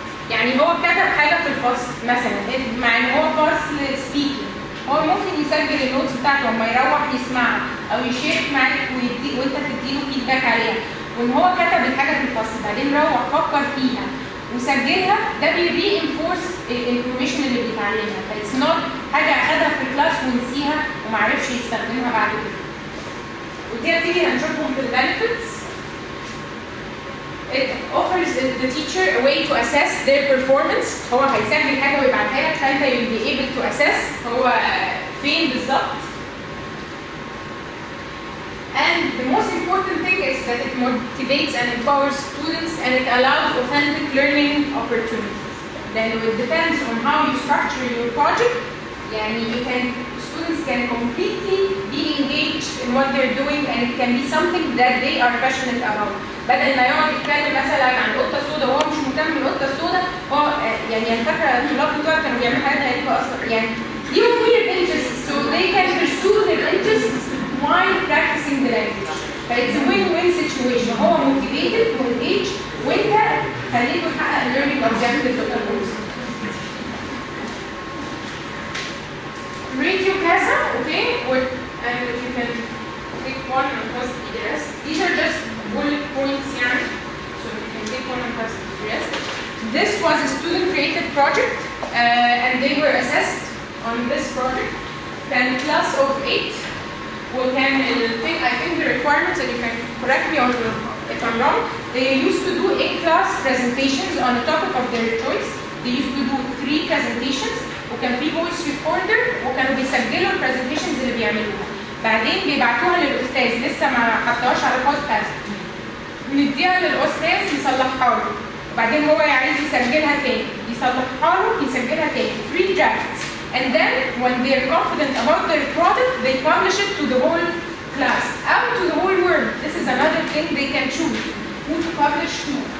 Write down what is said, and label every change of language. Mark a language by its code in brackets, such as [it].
[ar] يعني هو كتب حاجه في الفصل مثلا مع ان هو فصل speaking هو ممكن يسجل النوتس بتاعته لما يروح يسمعها او يشير معاك وانت تديله فيدباك عليها وان هو كتب الحاجه في الفصل بعدين روح فكر فيها وسجلها ده بيري انفورس الانفورميشن اللي بيتعلمها فايتس نوت حاجه اخدها في الكلاس ونسيها وما عرفش يستخدمها بعد كده. ودي هتيجي هنشوفهم في البنفيتس. [en] It offers the teacher a way to assess their performance. [ar] هو هيسجل حاجه ويبعتها لك فانت [en] you'll be able to assess [ar] هو فين بالظبط. [en] And the most important thing is that it motivates and empowers students and it allows authentic learning opportunities. Then it depends on how you structure your project. Yani students can completely be engaged in what they're doing and it can be something that they are passionate about. [ar] بدل ما يقعد يتكلم مثلا عن القطه السوداء وهو مش مهتم بالقطه السوداء هو يعني انا فاكره الطلاب بتوعي كانوا بيعملوا حاجات غريبه اصلا يعني ليهم [en] weird interests so they can pursue their interests while practicing the language. فايتس a win-win situation هو motivated وengaged [ar] وانت خليته يحقق [en] learning objectives of the course. Radio CASA, okay, and if you can take one and post the rest. These are just bullet points يعني, so you can take one and post the rest. This was a student-created project, and they were assessed on this project. Then class of 8. وكان I think the requirements, and you can correct me if I'm wrong, they used to do 8 class presentations on a topic of their choice. They used to do 3 presentations وكان في voice recorder [ar] وكانوا بيسجلوا البرزنتيشنز اللي بيعملوها. بعدين بيبعتوها للاستاذ لسه ما حطهاش على البودكاست. نديها للاستاذ يصلحها له. وبعدين هو عايز يسجلها تاني يصلحها له يسجلها تاني 3 drafts. [en] And then when they are confident about their product, they publish it to the whole class, out to the whole world. This is another thing they can choose who to publish to.